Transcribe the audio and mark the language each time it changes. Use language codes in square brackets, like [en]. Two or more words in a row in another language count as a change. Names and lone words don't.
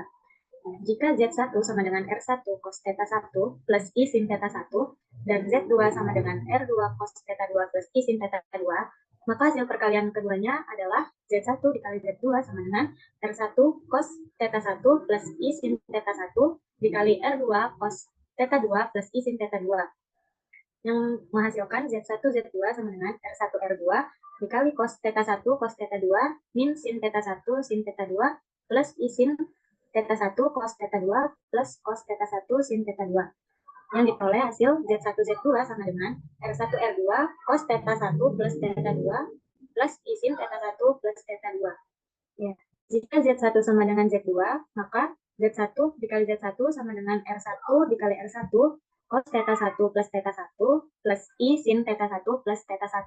[id] Jika Z1 sama dengan R1 cos theta 1 plus I sin theta 1 dan Z2 sama dengan R2 cos theta 2 plus I sin theta 2, maka hasil perkalian keduanya adalah Z1 dikali Z2 sama dengan R1 cos theta 1 plus I sin theta 1 dikali R2 cos theta 2 plus I sin theta 2. Yang menghasilkan Z1 Z2 sama dengan R1 R2 dikali cos theta 1 cos theta 2 min sin theta 1 sin theta 2 plus I sin theta 1 cos theta 2 plus cos theta 1 sin theta 2. Yang diperoleh hasil Z1 Z2 sama dengan R1 R2 cos theta 1 plus theta 2 plus I sin theta 1 plus theta 2. Ya. Jika Z1 sama dengan Z2, maka Z1 dikali Z1 sama dengan R1 dikali R1 cos theta 1 plus theta 1 plus I sin theta 1 plus theta 1.